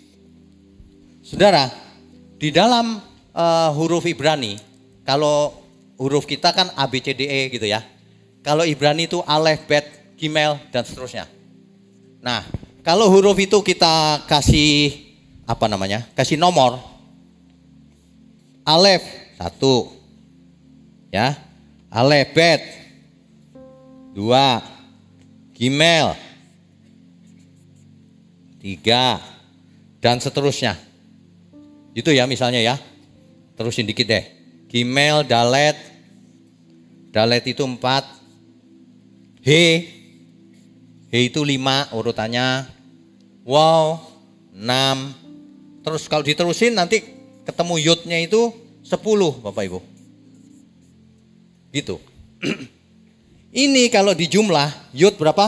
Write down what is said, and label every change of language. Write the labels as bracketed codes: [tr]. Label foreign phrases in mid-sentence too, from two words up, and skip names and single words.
[id] Saudara, di dalam huruf Ibrani, kalau huruf kita kan A, B, C, D, E gitu ya. Kalau Ibrani itu Alef, Bet, Gimel, dan seterusnya. Nah, kalau huruf itu kita kasih apa namanya? Kasih nomor. Alef 1. Ya. Alef Bet 2. Gimel 3 dan seterusnya. Itu ya misalnya ya. Terusin dikit deh. Gimel, dalet. Dalet itu 4. He itu 5 urutannya. Wow 6. Terus kalau diterusin nanti ketemu yodnya itu 10 Bapak Ibu. Gitu. Ini kalau dijumlah yod berapa?